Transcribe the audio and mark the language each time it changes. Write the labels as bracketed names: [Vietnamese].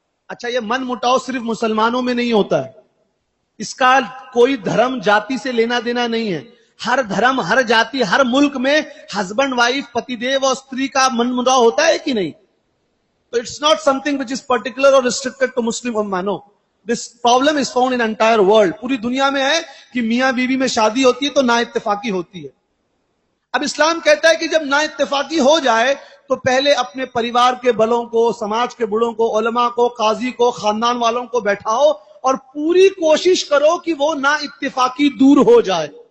[Urdu] اچھا, یہ من مٹاؤ صرف مسلمانوں میں نہیں ہوتا ہے, اس کا کوئی دھرم جاتی سے لینا دینا نہیں ہے. ہر دھرم, ہر جاتی, ہر ملک میں ہسبینڈ وائف, پتی دیو اور استری کا من مٹاؤ ہوتا ہے کہ نہیں؟ [English] So it's not something which is particular or restricted to Muslim Ummah. No. This problem is found in entire world. [Urdu] پوری دنیا میں ہے کہ میاں بیوی میں شادی ہوتی ہے تو نا اتفاقی ہوتی ہے. اب اسلام کہتا ہے کہ جب نا اتفاقی ہو جائے تو پہلے اپنے پریوار کے بلوں کو, سماج کے بڑوں کو, علماء کو, قاضی کو, خاندان والوں کو بیٹھاؤ اور پوری کوشش کرو کہ وہ نا اتفاقی دور ہو جائے.